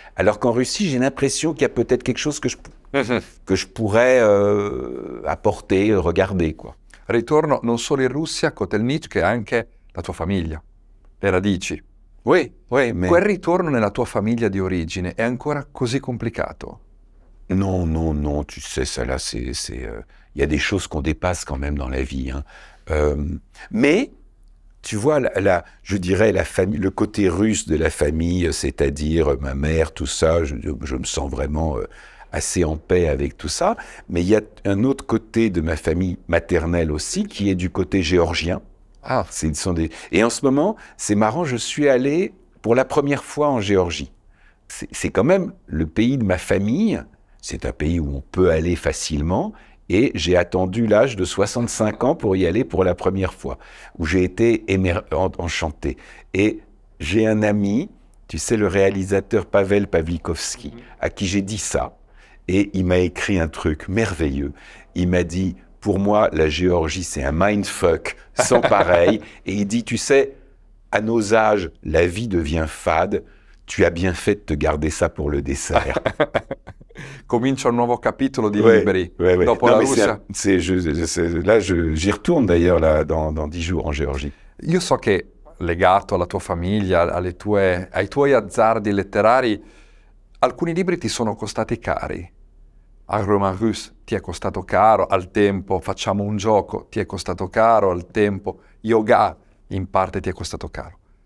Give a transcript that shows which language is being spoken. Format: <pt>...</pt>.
<fr>Alors qu'en Russie, j'ai l'impression qu'il y a peut-être quelque chose que je pourrais apporter, regarder, quoi.</fr> <it>Ritorno non solo in Russia, a Kotelnitch, che anche la tua famiglia, le radici.</it> <fr>Oui, mais...</fr> <it>Quel ritorno nella tua famiglia di origine è ancora così complicato?</it> <fr>Non, tu sais, ça là, il y a des choses qu'on dépasse quand même dans la vie, hein. Mais, tu vois, je dirais la famille, le côté russe de la famille, c'est-à-dire ma mère, tout ça, je me sens vraiment assez en paix avec tout ça. Mais il y a un autre côté de ma famille maternelle aussi, qui est du côté géorgien. Ah, Et en ce moment, c'est marrant, je suis allé pour la première fois en Géorgie. C'est quand même le pays de ma famille. C'est un pays où on peut aller facilement. Et j'ai attendu l'âge de 65 ans pour y aller pour la première fois, où j'ai été enchanté. Et j'ai un ami, tu sais, le réalisateur Pavel Pawlikowski, à qui j'ai dit ça. Et il m'a écrit un truc merveilleux. Il m'a dit, pour moi, la Géorgie, c'est un mindfuck sans pareil. Et il dit, tu sais, à nos âges, la vie devient fade. Tu as bien fait de te garder ça pour le dessert.</fr> <it>Comincia un nuovo capitolo di libri dopo la Russia.</it> <fr>Là, j'y retourne d'ailleurs là, dans 10 jours en Géorgie.</fr> <it>Io so che legato alla tua famiglia, ai tuoi azzardi letterari, alcuni libri ti sono costati cari. Un roman russe ti è costato caro, al tempo Facciamo un gioco ti è costato caro, al tempo Yoga in parte ti è costato caro.</it>